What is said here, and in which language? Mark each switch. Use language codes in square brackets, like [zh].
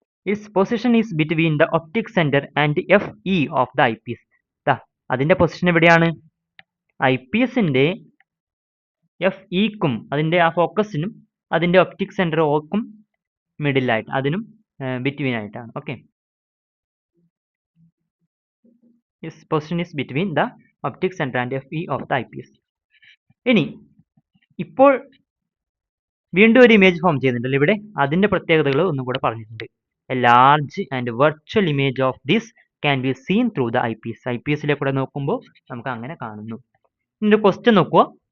[en] Its position is between the optic centre and F E of the eyepiece. [ml] അതിന്റെ position എവിടെയാണ്? I പീസിന്റെ F ഇക്കും അതിന്റെ ആ ഫോക്കസിനും അതിന്റെ ഒപ്റ്റിക് സെന്റർ ഓക്കും മിഡിലായിട്ട്, അതിനും ബിറ്റ്വീൻ ആയിട്ടാണ്. [en] Okay, its position is between the optic center and FE of the eyepiece. [ml] ഇനി ഇപ്പോൾ വീണ്ടും ഒരു ഇമേജ് ഫോം ചെയ്യുന്നുണ്ടല്ലോ ഇവിടെ, അതിന്റെ പ്രത്യേകതകൾ ഒന്നും കൂടെ പറഞ്ഞിട്ടുണ്ട്. [en] A large and virtual image of this can be seen through the eyepiece. [ml] ഐപീസിലെ കൂടെ നോക്കുമ്പോൾ നമുക്ക് അങ്ങനെ കാണുന്നു. ഇതിന്റെ ക്വസ്റ്റ്യൻ നോക്കുക.